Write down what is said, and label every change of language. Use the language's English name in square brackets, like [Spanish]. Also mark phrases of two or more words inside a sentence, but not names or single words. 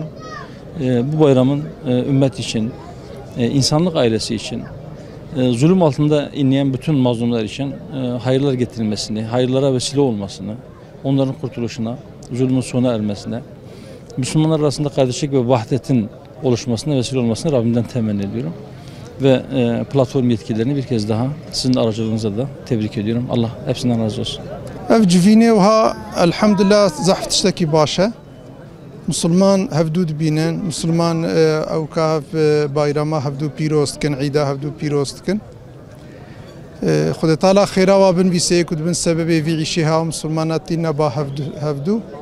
[Turkish] Bu bayramın ümmet için, insanlık ailesi için, zulüm altında inleyen bütün mazlumlar için hayırlar getirilmesini, hayırlara vesile olmasını, onların kurtuluşuna, zulmün sona ermesine, Müslümanlar arasında kardeşlik ve vahdetin oluşmasına vesile olmasını Rabbimden temenni ediyorum. Ve platform yetkililerini bir kez daha sizin aracılığınızla da tebrik ediyorum. Allah hepsinden razı olsun. [Kurdish] Ev civînê wiha elhamdülillah zehf tiştekî baş e. Müslüman hevdû dibînin, Müslüman ew ka hev bayrama hevdû pîroz dikin, îda hevdû pîroz dikin. Xwedê Teala xêra wa binivîse ku dibin sebebê vî îşîha Müslümanan tîne ba hevdû.